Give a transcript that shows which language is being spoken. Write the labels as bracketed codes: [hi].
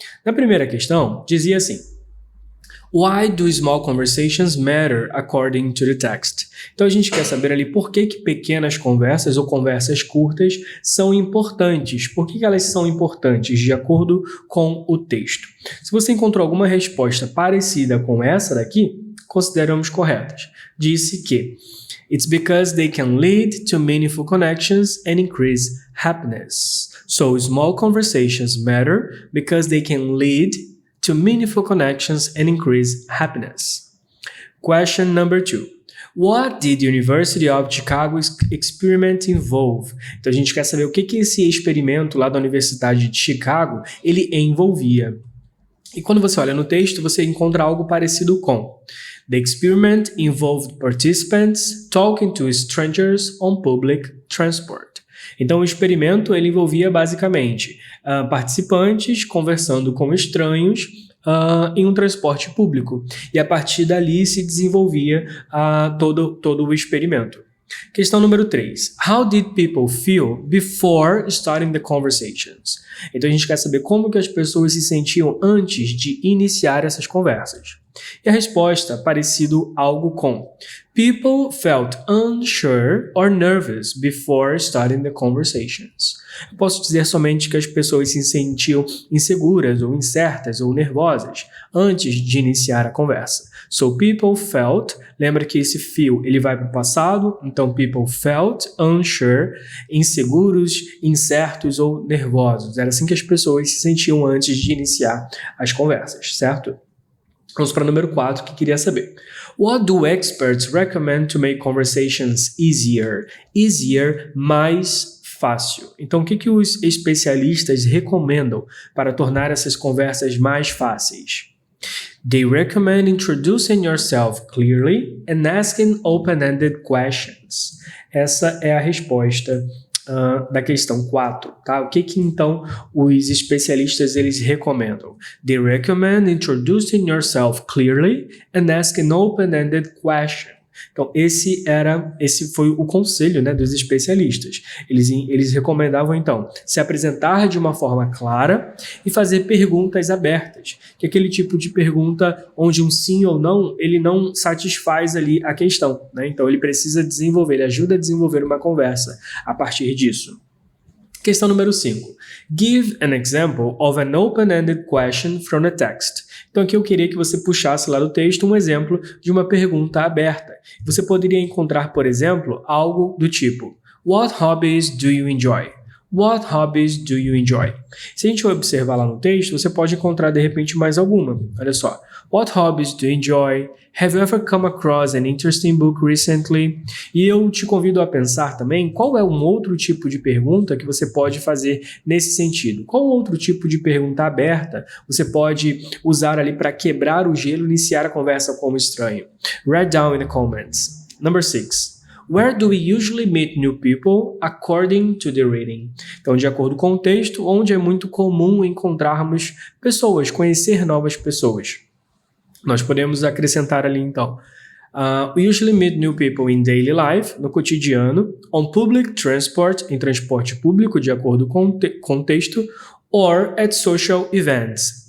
[pt] Na primeira questão, dizia assim: [en] Why do small conversations matter according to the text? [pt] Então a gente quer saber ali por que pequenas conversas ou conversas curtas são importantes. Por que elas são importantes de acordo com o texto? Se você encontrou alguma resposta parecida com essa daqui, consideramos corretas. Disse que [en] it's because they can lead to meaningful connections and increase happiness. So small conversations matter because they can lead to meaningful connections and increase happiness. Question number 2. What did the University of Chicago experiment involve? [pt] Então a gente quer saber o que esse experimento lá da Universidade de Chicago ele envolvia. E quando você olha no texto, você encontra algo parecido com: [en] The experiment involved participants talking to strangers on public transport. [pt] Então, o experimento ele envolvia basicamente participantes conversando com estranhos em um transporte público. E a partir dali se desenvolvia todo o experimento. Questão número 3. [en] How did people feel before starting the conversations? [pt] Então, a gente quer saber como que as pessoas se sentiam antes de iniciar essas conversas. E a resposta, parecido algo com: [en] People felt unsure or nervous before starting the conversations. [pt] Eu posso dizer somente que as pessoas se sentiam inseguras ou incertas ou nervosas antes de iniciar a conversa. [en] So people felt, [pt] lembra que esse feel ele vai para o passado, então [en] people felt unsure, [pt] inseguros, incertos ou nervosos. Era assim que as pessoas se sentiam antes de iniciar as conversas, certo? Vamos para o número 4, que queria saber. [en] What do experts recommend to make conversations easier? [pt] Easier, mais fácil. Então, o que os especialistas recomendam para tornar essas conversas mais fáceis? [en] They recommend introducing yourself clearly and asking open-ended questions. [pt] Essa é a resposta da questão 4, tá? O que então os especialistas eles recomendam? [en] They recommend introducing yourself clearly and asking open-ended questions. [pt] Então esse foi o conselho, né, dos especialistas. Eles recomendavam então se apresentar de uma forma clara e fazer perguntas abertas, que é aquele tipo de pergunta onde um sim ou não ele não satisfaz ali a questão, né? Então ele precisa desenvolver, ele ajuda a desenvolver uma conversa a partir disso. Questão número 5. [en] Give an example of an open-ended question from the text. [pt] Então aqui eu queria que você puxasse lá do texto um exemplo de uma pergunta aberta. Você poderia encontrar, por exemplo, algo do tipo: [en] What hobbies do you enjoy? What hobbies do you enjoy? [pt] Se a gente observar lá no texto, você pode encontrar de repente mais alguma. Olha só. [en] What hobbies do you enjoy? Have you ever come across an interesting book recently? [pt] E eu te convido a pensar também qual é um outro tipo de pergunta que você pode fazer nesse sentido. Qual outro tipo de pergunta aberta você pode usar ali para quebrar o gelo e iniciar a conversa com um estranho? [en] Write down in the comments. Number 6. Where do we usually meet new people according to the reading? [pt] Então, de acordo com o texto, onde é muito comum encontrarmos pessoas, conhecer novas pessoas. Nós podemos acrescentar ali então: [en] we usually meet new people in daily life, [pt] no cotidiano, [en] on public transport, [pt] em transporte público, de acordo com o texto, [en] or at social events.